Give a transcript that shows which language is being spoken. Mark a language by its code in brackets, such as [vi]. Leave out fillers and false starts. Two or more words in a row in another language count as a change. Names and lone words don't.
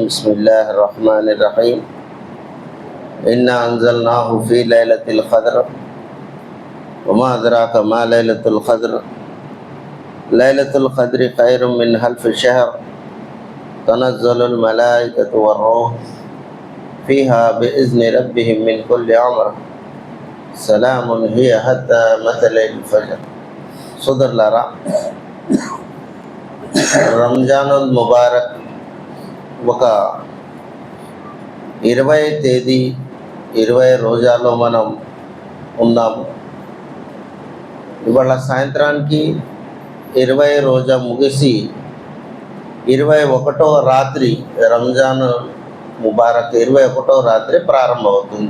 [ar] بسم الله الرحمن الرحيم. إنا أنزلناه في ليلة القدر وما أدراك ما ليلة القدر. ليلة القدر خير من ألف شهر. تنزل الملائكة والروح فيها بإذن ربهم من كل أمر سلام هي حتى مطلع الفجر. [te] సోదరులారా, రంజానుల్ ముబారక్ ఒక 20 తేదీ 20 రోజాల్లో మనం ఉన్నాము. ఇవాళ సాయంత్రానికి 20 రోజా ముగిసి 21వ రాత్రి రంజాన్ ముబారక్ 21వ రాత్రి ప్రారంభమవుతుంది.